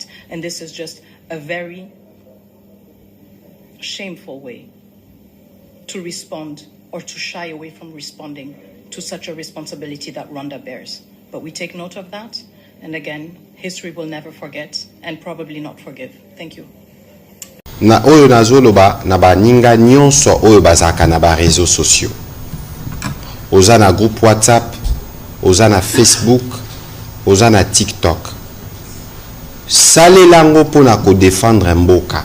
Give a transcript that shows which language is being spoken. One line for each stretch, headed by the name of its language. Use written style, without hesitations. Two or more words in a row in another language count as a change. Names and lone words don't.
English: And this is just a very shameful way to respond or to shy away from responding to such a responsibility that Rwanda bears. But we take note of that. And again, history will never forget and probably not forgive. Thank you.
Lingala: Na oyo nazoloba na baninga nyonso oyo bazaka na ba
French: réseaux sociaux.
Lingala: Oza na groupe WhatsApp, oza na Facebook, oza na TikTok. Salelango pona ko défendre mboka.